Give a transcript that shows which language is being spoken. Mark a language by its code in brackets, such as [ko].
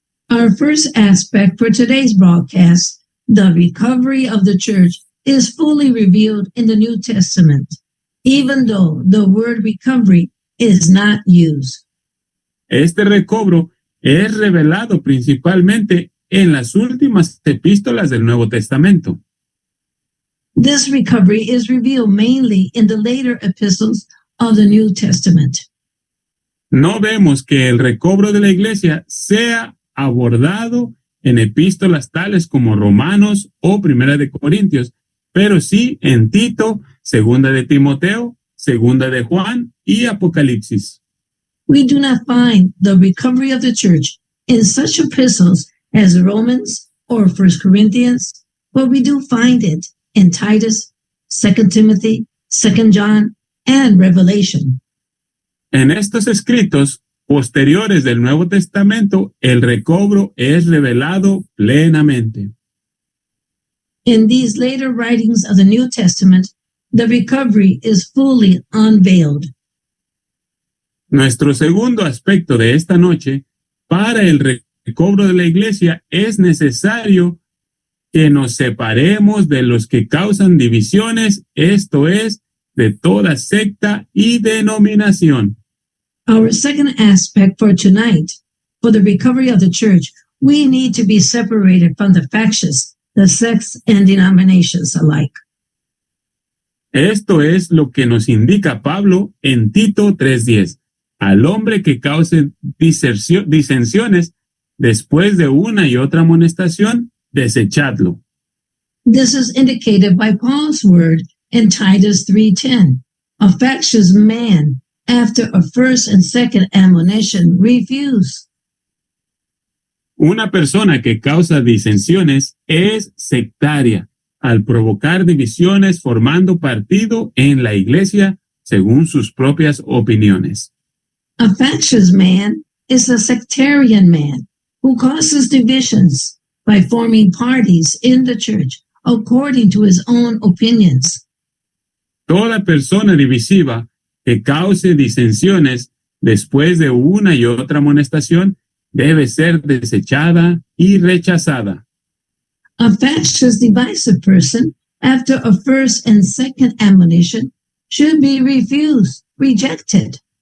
[en] Our first aspect for today's broadcast, the recovery of the church, is fully revealed in the New Testament, even though the word recovery is not used. [es] Este recobro es revelado principalmente en las últimas epístolas del Nuevo Testamento. [en] This recovery is revealed mainly in the later epistles of the New Testament. [es] No vemos que el recobro de la iglesia sea abordado en epístolas tales como Romanos o Primera de Corintios, pero sí en Tito, Segunda de Timoteo, Segunda de Juan y Apocalipsis. [en] We do not find the recovery of the church in such epistles as Romans or 1 Corinthians, but we do find it in Titus, 2 Timothy, 2 John, and Revelation. [es] En estos escritos posteriores del Nuevo Testamento, el recobro es revelado plenamente. [en] In these later writings of the New Testament, the recovery is fully unveiled. [es] Nuestro segundo aspecto de esta noche, para el recobro de la iglesia, es necesario que nos separemos de los que causan divisiones, esto es, de toda secta y denominación. [en] Our second aspect for tonight, for the recovery of the church, we need to be separated from the factions, the sects and denominations alike. [es] Esto es lo que nos indica Pablo en Tito 3:10. Al hombre que cause disensiones después de una y otra amonestación, desechadlo. [en] This is indicated by Paul's word in Titus 3:10. A factious man, after a first and second admonition, refuse. [es] Una persona que causa disensiones es sectaria, al provocar divisiones formando partido en la iglesia según sus propias opiniones. [en] A factious man is a sectarian man who causes divisions by forming parties in the church according to his own opinions. [es] Toda persona divisiva que cause disensiones después de una y otra amonestación debe ser desechada y rechazada. [en] A factious divisive person, after a first and second admonition, should be refused, rejected.